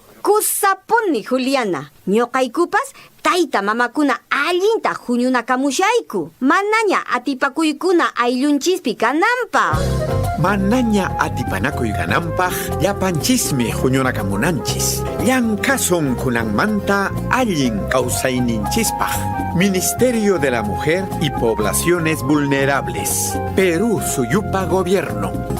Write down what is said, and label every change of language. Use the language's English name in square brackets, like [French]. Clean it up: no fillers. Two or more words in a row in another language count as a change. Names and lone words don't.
[Quechua] Kusapuni Juliana, ñoqaykupas tayta mamakuna allinta huñunakamushayku. Manaña atipakuykuna ayllunchispi kananpaq. Manaña atipanakuy kananpaq llapanchismi huñunakamunanchis. Llankasun kunanmanta allin kawsayninchispaq. [Spanish] Ministerio de la Mujer y Poblaciones Vulnerables. [Quechua] Perú Suyupa Gobierno.